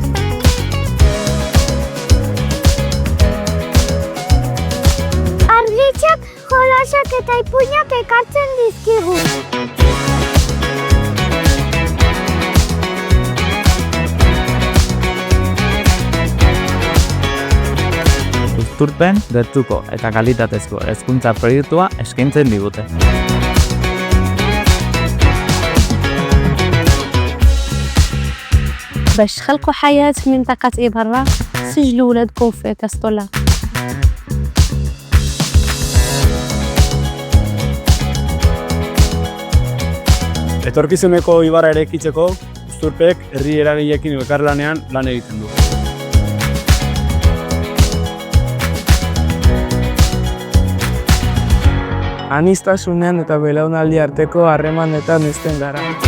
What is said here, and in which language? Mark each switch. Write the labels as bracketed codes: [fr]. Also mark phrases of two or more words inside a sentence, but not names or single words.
[eu] Argitxak, jolasak eta ipuinak ekartzen dizkigu. Uzturpen, gertuko eta kalitatezko hezkuntza proiektua eskaintzen digute. [ar] باش خلقوا حياة في منطقة إبرة سجلوا ولادكم في كاستولا. [eu] Etorkizuneko ibarra eraikitzeko, Uzturpek herri eragileekin elkarlanean lan egiten du. Aniztasunean eta belaunaldi arteko harremanetan hezten gara.